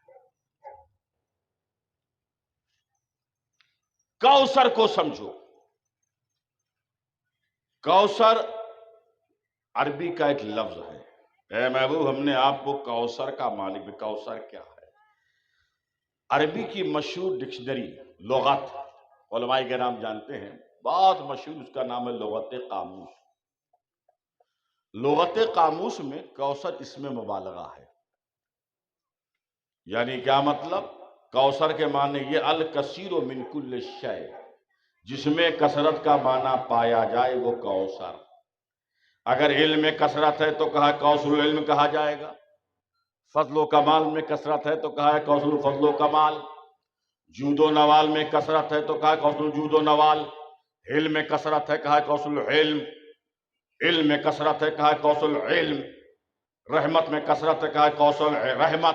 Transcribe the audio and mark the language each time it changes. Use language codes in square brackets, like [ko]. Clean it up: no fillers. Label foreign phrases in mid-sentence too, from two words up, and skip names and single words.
[ur] کوثر کو سمجھو، کوثر عربی کا ایک لفظ ہے۔ اے محبوب ہم نے آپ کو کوثر کا مالک بھی۔ کوثر کیا ہے؟ عربی کی مشہور ڈکشنری لغت، علماء کرام جانتے ہیں، بہت مشہور، اس کا نام ہے لغت قاموس۔ لغت قاموس میں کوثر اسم مبالغہ ہے، یعنی کیا مطلب؟ کوثر کے معنی یہ [ar] الکثیر من کل شیء، [ur] جس میں کثرت کا معنی پایا جائے وہ کوثر۔ اگر علم میں کثرت ہے تو کہا [ar] کوثر العلم [ur] کہا جائے گا، فضل و کمال میں کثرت ہے تو کہا ہے [ar] کوثر الفضل و کمال، [ur] جود و نوال میں کثرت ہے تو کہا ہے [ar] کوثر الجود و نوال، [ur] علم میں کثرت ہے کہا ہے [ar] کوثر العلم، [ur] علم میں کثرت ہے کہا ہے [ar] کوثر العلم، [ur] رحمت میں کثرت ہے کہا ہے کوثر رحمت۔